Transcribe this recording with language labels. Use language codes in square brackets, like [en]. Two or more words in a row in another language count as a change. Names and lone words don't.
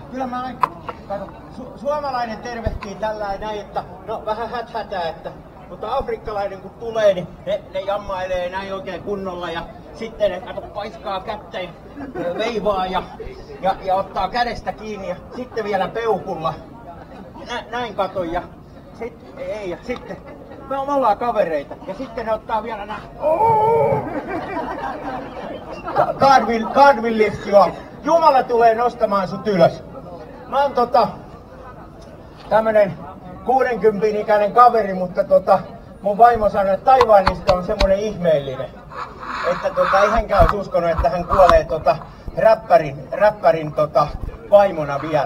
[fi] Kyllä mä suomalainen tervehtii tällä näin, että no vähän häthätää, mutta afrikkalainen kun tulee, niin ne jammailee näin oikein kunnolla ja sitten ne paiskaa kättä ja veivaa ja ottaa kädestä kiinni ja sitten vielä peukulla. Näin katon ja sitten me ollaan kavereita ja sitten ne ottaa vielä näin. [en] God will lift you up. [fi] Jumala tulee nostamaan sut ylös. Mä oon tämmönen 60-ikäinen kaveri, mutta mun vaimo sanoi, että Taiwanista on semmonen ihmeellinen. Että ei hänkään olisi uskonut, että hän kuolee räppärin vaimona vielä.